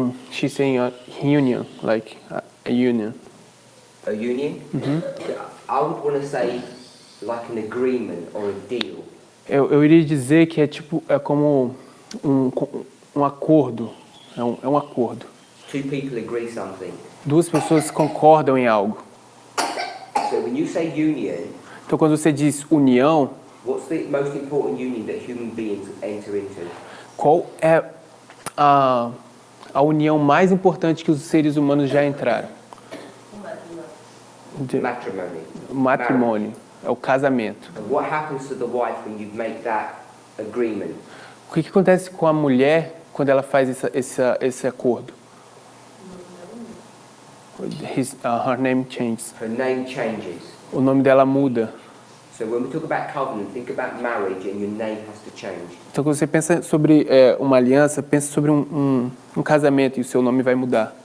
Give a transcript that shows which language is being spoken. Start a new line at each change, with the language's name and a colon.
English: She's saying a union, like a union. A union? I would want to say like an agreement or a deal.
Portuguese: Eu iria dizer que é como um acordo. É um acordo.
English: Two people agree something.
Portuguese: Duas pessoas concordam em algo.
English: So when you say union,
Portuguese: Então, quando você diz união,
English: what's the most important union that human beings enter into?
Portuguese: qual é a união mais importante que os seres humanos já entraram?
English: Matrimony.
Portuguese: O matrimônio. É o casamento.
English: And what happens to the wife when you make that agreement?
Portuguese: O que acontece com a mulher quando ela faz esse acordo?
English: Her name changes. Her name changes.
Portuguese: O nome dela muda.
English: So when we talk about covenant, think about marriage and your name has to change.
Portuguese: Então, quando você pensa sobre uma aliança, pensa sobre um casamento e o seu nome vai mudar.